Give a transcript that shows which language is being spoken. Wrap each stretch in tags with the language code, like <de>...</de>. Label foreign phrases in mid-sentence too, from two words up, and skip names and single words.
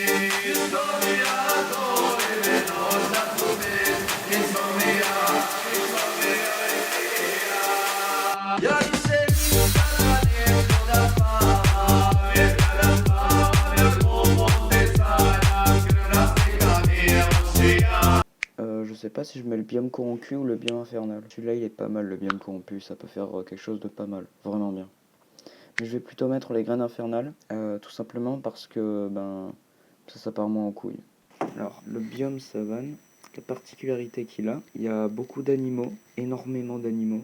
<sr>Insomnija zovi mi noća su tri, insomnija, insomnija, insomnija. Ja više nikada neću da spavam, jer kada spavam ja gluposti sanjam, krvna slika mi je lošija.</sr> <fr>Je sais pas si je mets le biome corrompu ou le biome infernal. Celui-là il est pas mal, le biome corrompu, ça peut faire quelque chose de pas mal, vraiment bien. Mais je vais plutôt mettre les graines infernales, tout simplement parce que ça part moins en couille. Alors, le biome savane, la particularité qu'il a, il y a beaucoup d'animaux, énormément d'animaux.</fr>